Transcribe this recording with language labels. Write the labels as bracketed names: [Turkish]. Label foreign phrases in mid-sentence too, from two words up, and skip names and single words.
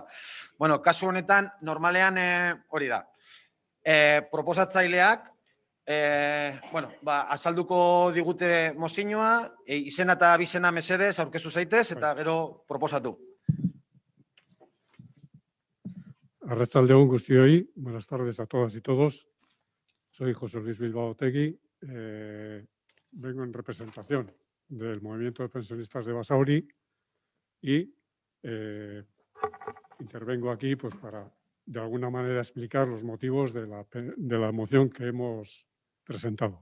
[Basque] Bueno, kasu honetan, normalean hori da. Proposatzaileak, bueno, azalduko digute mozioa, izena eta abizena mesedez aurkeztu zaitez eta gero proposatu. Arratsaldeon guztioi, [Spanish] buenas tardes a todas y todos. Soy José Luis Bilbao Otegui, vengo en representación del Movimiento de Pensionistas de Basauri y intervengo aquí pues, para de alguna manera explicar los motivos de la moción que hemos presentado.